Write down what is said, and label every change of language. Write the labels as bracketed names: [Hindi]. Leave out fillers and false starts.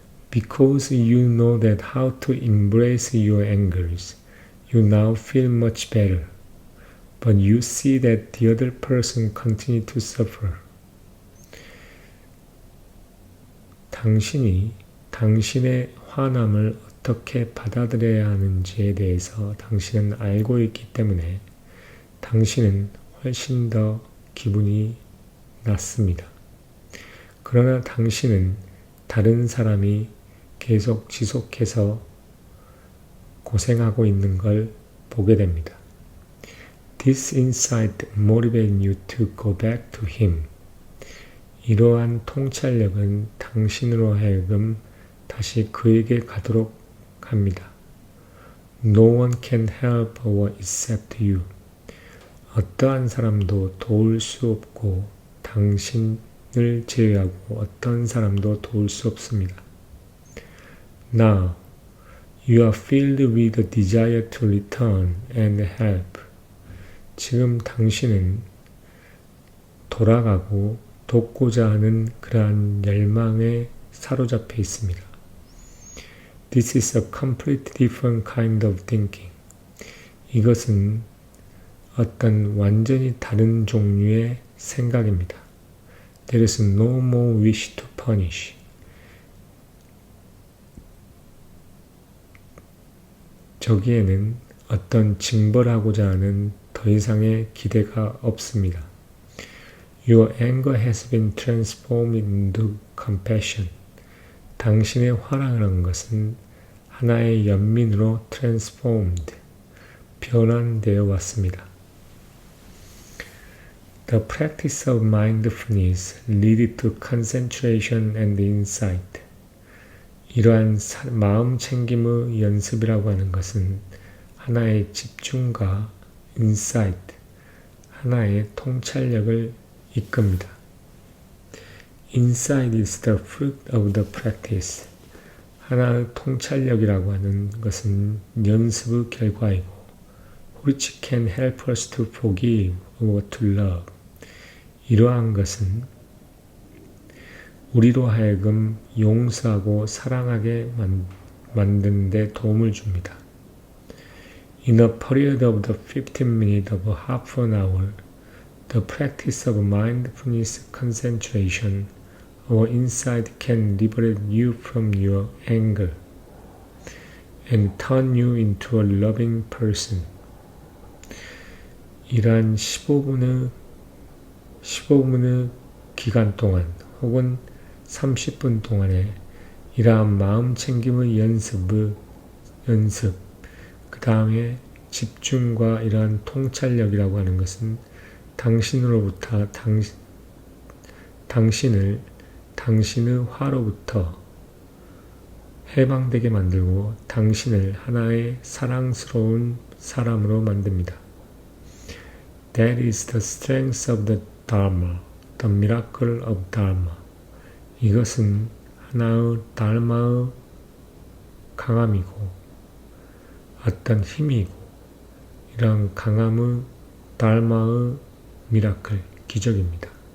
[English] Because you know that how to embrace your angers, you now feel much better. But you see that the other person continues to suffer. [Korean] 당신이 당신의 화남을 어떻게 받아들여야 하는지에 대해서 당신은 알고 있기 때문에 당신은 훨씬 더 기분이 낫습니다. 그러나 당신은 다른 사람이 계속 지속해서 고생하고 있는 걸 보게 됩니다. [English] This insight motivates you to go back to him. [Korean] 이러한 통찰력은 당신으로 하여금 다시 그에게 가도록 합니다. [English] No one can help or except you. [Korean] 어떠한 사람도 도울 수 없고 당신을 제외하고 어떤 사람도 도울 수 없습니다. [English] Now, you are filled with a desire to return and help. [Korean] 지금 당신은 돌아가고 돕고자 하는 그러한 열망에 사로잡혀 있습니다. [English] This is a completely different kind of thinking. [Korean] 이것은 어떤 완전히 다른 종류의 생각입니다. [English] There is no more wish to punish. [Korean] 저기에는 어떤 징벌하고자 하는 더 이상의 기대가 없습니다. [English] Your anger has been transformed into compassion. [Korean] 당신의 화라는 것은 하나의 연민으로 transformed, 변환되어 왔습니다. [English] The practice of mindfulness leads to concentration and insight. [Korean] 이러한 마음 챙김의 연습이라고 하는 것은 하나의 집중과 insight, 하나의 통찰력을 이끕니다. [English] Insight is the fruit of the practice. [Korean] 하나의 통찰력이라고 하는 것은 연습의 결과이고 [English] which can help us to forgive or to love. [Korean] 이러한 것은 우리로 하여금 용서하고 사랑하게 만드는 데 도움을 줍니다. [English] In a period of the 15 minutes of half an hour, the practice of mindfulness concentration or insight can liberate you from your anger and turn you into a loving person. [Korean] 이러한 15분의 기간 동안 혹은 30분 동안에 이러한 마음 챙김의 연습, 그 다음에 집중과 이러한 통찰력이라고 하는 것은 당신으로부터 당신을 당신의 화로부터 해방되게 만들고 당신을 하나의 사랑스러운 사람으로 만듭니다. [English] That is the strength of the Dharma, the miracle of Dharma. [Korean] 이것은 하나의 달마의 강함이고 어떤 힘이고 이런 강함의 달마의 미라클, 기적입니다.